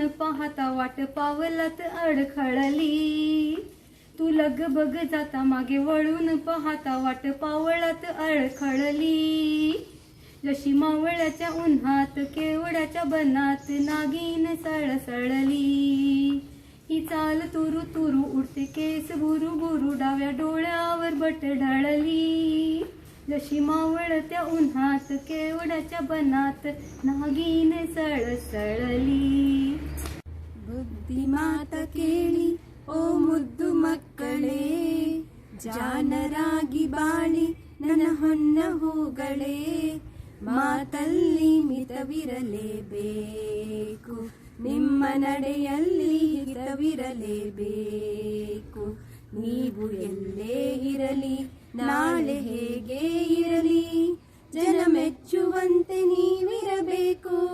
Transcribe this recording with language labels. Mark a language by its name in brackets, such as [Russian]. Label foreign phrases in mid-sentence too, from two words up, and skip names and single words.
[Marathi] पाहता वाट पावलात अडखळली तू लगबग जाता मागे वळून पाहता वाट पावलात अडखळली जशी मावळ्याच्या उन्हात केवड्याच्या बनात नागिन सळसळली ही चाल तुरू तुरू उडते केस भुरू भुरू डाव्या डोळ्यावर बट ढळली जशी मावळत्या उन्हात केवड्याच्या बनात नागिन सळसळली [Kannada] ಬುದ್ಧಿಮಾತ ಕೇಳಿ ಓ ಮುದ್ದು ಮಕ್ಕಳೇ ಜಾನರಾಗಿ ಬಾಳಿ ನನ್ನ ಹೊನ್ನ ಹೂಗಳೇ ಮಾತಲ್ಲಿ ಮಿತವಿರಲೇಬೇಕು ನಿಮ್ಮ ನಡೆಯಲ್ಲಿ ಹಿತವಿರಲೇಬೇಕು ನೀವು ಎಲ್ಲೇ ಇರಲಿ ನಾಳೆ ಹೇಗೆ ಇರಲಿ ಜನ ಮೆಚ್ಚುವಂತೆ ನೀವಿರಬೇಕು